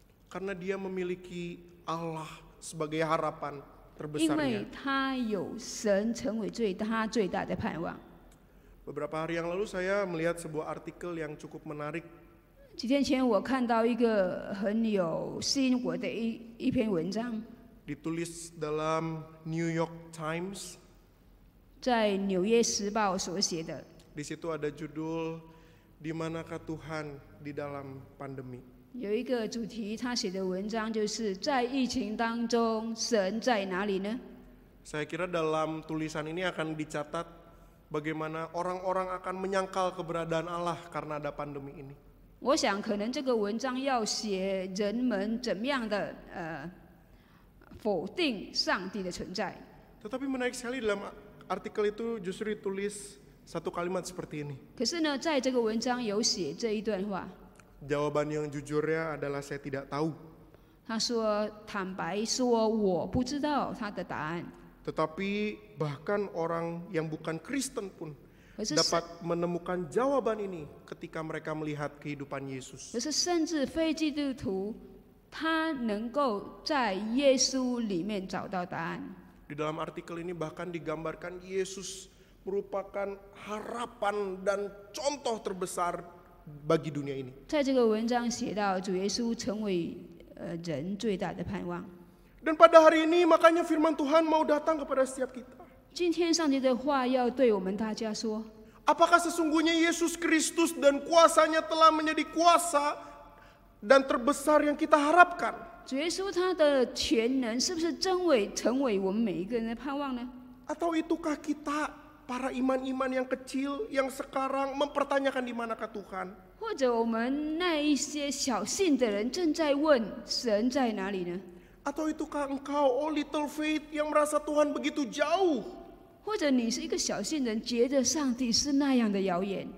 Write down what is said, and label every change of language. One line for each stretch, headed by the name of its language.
Indonesian: karena dia memiliki Allah sebagai harapan
Chinese: 因为
Indonesian: terbesarnya.
Chinese: 他有神成为他最大的盼望。
Indonesian: Beberapa hari yang lalu saya melihat sebuah artikel yang cukup menarik.
Chinese: 几天前我看到一个很有吸引我的一篇文章，
Indonesian: Ditulis dalam New York Times.
Chinese: 在纽约时报所写的。
Indonesian: Di situ ada judul Di manakah Tuhan di dalam pandemi.
Chinese: 有一个主题，他写的文章就是在疫情当中，神在哪里呢？
Indonesian: Saya kira dalam tulisan ini akan dicatat bagaimana orang-orang akan menyangkal keberadaan Allah karena ada pandemi ini.
Chinese: 我想，可能这个文章要写人们怎么样的否定上帝的存在。
Indonesian: Tetapi menarik sekali dalam artikel itu justru ditulis satu kalimat seperti ini.
Chinese: 可是呢，在这个文章有写这一段话，
Indonesian: Jawaban yang jujurnya adalah saya tidak tahu.
Chinese: 他说：“坦白说，我不知道他的答案。
Indonesian: Tetapi bahkan orang yang bukan Kristen pun
Chinese: 可是
Indonesian: dapat menemukan jawaban ini ketika mereka melihat kehidupan Yesus.
Chinese: 可是甚至非基督徒，他能够在耶稣里面找到答案。
Indonesian: Di dalam artikel ini bahkan digambarkan Yesus merupakan harapan dan contoh terbesar bagi dunia ini.
Chinese: 在这个文章写到，主耶稣成为人最大的盼望。
Indonesian: Dan pada hari ini makanya firman Tuhan mau datang kepada setiap kita.
Chinese: 今天上帝的话要对我们大家说：
Indonesian: Apakah sesungguhnya Yesus Kristus dan kuasanya telah menjadi kuasa dan terbesar yang kita harapkan?
Chinese: 主耶稣他的全能是不是真伪成为我们每一个人的盼望呢？
Indonesian: Atau itukah kita para iman-iman yang kecil yang sekarang mempertanyakan di manakah Tuhan?
Chinese: 或者我们那一些小信的人正在问神在哪里呢？
Indonesian: Atau itukah engkau,
English: oh little faith,
Indonesian: yang merasa Tuhan begitu jauh?
Chinese: 或者你是一个小信人，觉得上帝是那样的遥远？